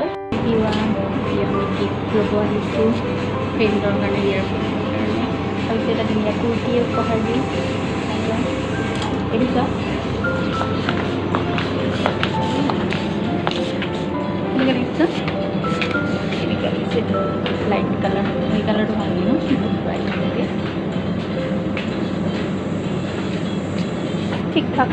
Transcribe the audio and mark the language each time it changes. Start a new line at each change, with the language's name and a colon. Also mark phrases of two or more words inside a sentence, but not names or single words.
Assamese: এভৰিৱান, আমি গিফ্ট ল'ব আহিছোঁ ফ্ৰেণ্ডৰ কাৰণে, ইয়াৰ কাৰণে ভাবিছোঁ এটা ধুনীয়া কুৰ্তি উপহাৰ দিওঁ। এইটো চোৱা, কেনেকৈ দেখিছোঁ?
English: light colour
Hindi: ये कलर तो भाई ना बहुत ब्राइट लगे, ठीक ठाक।